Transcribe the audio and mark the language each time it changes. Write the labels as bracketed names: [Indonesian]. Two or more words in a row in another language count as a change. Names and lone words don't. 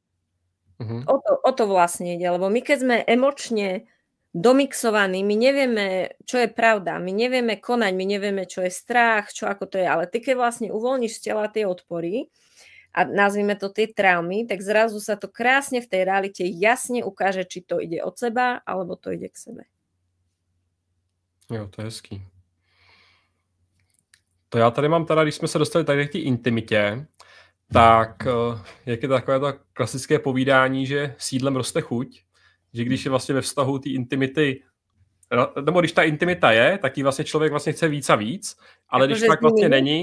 [Slovak] O to vlastne ide, lebo my keď sme emočne domixovaní, my nevieme, čo je pravda, my nevieme konať, my nevieme, čo je strach, čo ako to je, ale ty keď vlastne uvoľníš z tela tie odpory a nazvime to tie traumy, tak zrazu sa to krásne v tej realite jasne ukáže, či to ide od seba, alebo to ide k sebe. [Czech] Jo, to je hezký. To já tady mám když jsme se dostali tady k té intimitě, tak jak je takové to klasické povídání, že sídlem roste chuť, že když je vlastně ve vztahu té intimity, nebo když ta intimita je, tak ji vlastně člověk vlastně chce víc a víc, ale když tak vlastně není...